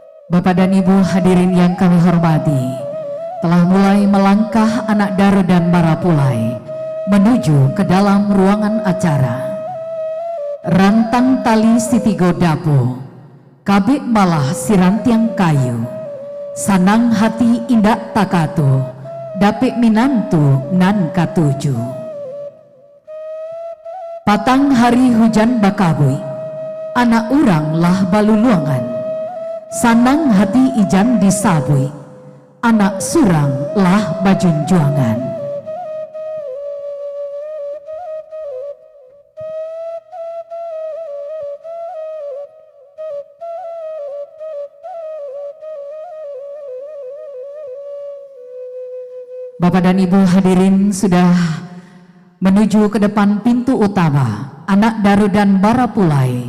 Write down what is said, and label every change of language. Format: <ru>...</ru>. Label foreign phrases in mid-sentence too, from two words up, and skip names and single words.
<id>Bapak dan Ibu hadirin yang kami hormati, telah mulai melangkah anak Daro dan Marapulai menuju ke dalam ruangan acara.</id> <min>Rantang tali sitigo dapo, kabik malah sirantiang kayu, sanang hati indak takato, dapik minantu nan katuju. Patang hari hujan bakabui, anak urang lah baluluangan. Sanang hati ijan disabui, anak surang lah bajunjuangan.</min> <id>Bapak dan Ibu hadirin sudah menuju ke depan pintu utama anak Daro dan Marapulai.</id>